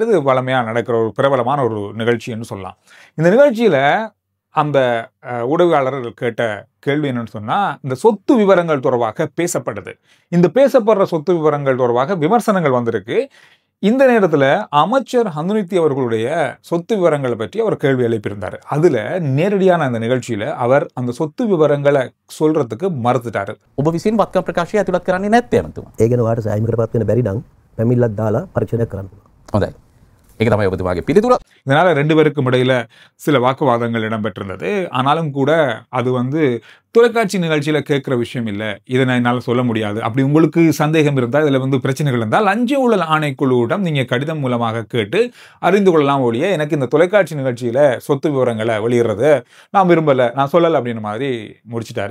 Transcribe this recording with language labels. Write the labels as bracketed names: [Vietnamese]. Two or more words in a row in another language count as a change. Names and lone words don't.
[Tamil] இது வளமையா நடக்கிற ஒரு பிரபலமான ஒரு நிகழ்ச்சின்னு சொல்லலாம். இந்த நிகழ்ச்சியில அந்த ஊடகவியலாளர்கள் கேட்ட கேள்வி என்னன்னு சொன்னா, இந்த சொத்து விவரங்கள் தொடர்பாக பேசப்பட்டது. இந்த பேசப்படுற சொத்து விவரங்கள் தொடர்பாக விமர்சனங்கள் வந்திருக்கு. இந்த நேரத்துல அமைச்சர் ஹந்துனித்தி அவர்களுடைய சொத்து விவரங்களை பற்றி அவர் கேள்வி எழுப்பியிருந்தார். அதுல நேரடியான அந்த நிகழ்ச்சியில அவர் அந்த சொத்து விவரங்களை சொல்றதுக்கு மறுத்துட்டாரு. [Sinhala] ඔබ විසින් වත්කම් ප්‍රකාශය ඇතුළත් කරන්නේ නැත්තේ ඇමතුමා. ඒ ගැන ඔයාලට සෑහීමකට පත් වෙන්න බැරි නම් පැමිණිල්ලක් දාලා පරීක්ෂණයක් කරන්න පුළුවන්. හොඳයි. ඒක තමයි ඔබතුමාගේ පිළිතුර. [Tamil] இதனால ரெண்டு பேருக்கும் இடையில சில வாக்குவாதங்கள் இடம்பெற்றிருந்தது. ஆனாலும் கூட அது தொலைக்காட்சி நிகழ்ச்சியில கேட்கிற விஷயம் இல்லை, இதை என்னால் சொல்ல முடியாது. அப்படி உங்களுக்கு சந்தேகம் இருந்தால், இதுல பிரச்சனைகள் இருந்தால் லஞ்ச ஊழல் ஆணைக்குழுவிடம் நீங்க கடிதம் மூலமாக கேட்டு அறிந்து கொள்ளலாம் ஒழிய எனக்கு இந்த தொலைக்காட்சி நிகழ்ச்சியில சொத்து விவரங்களை வெளியிடுறது நான் விரும்பல, நான் சொல்லலை அப்படின்னு மாதிரி முடிச்சிட்டாரு.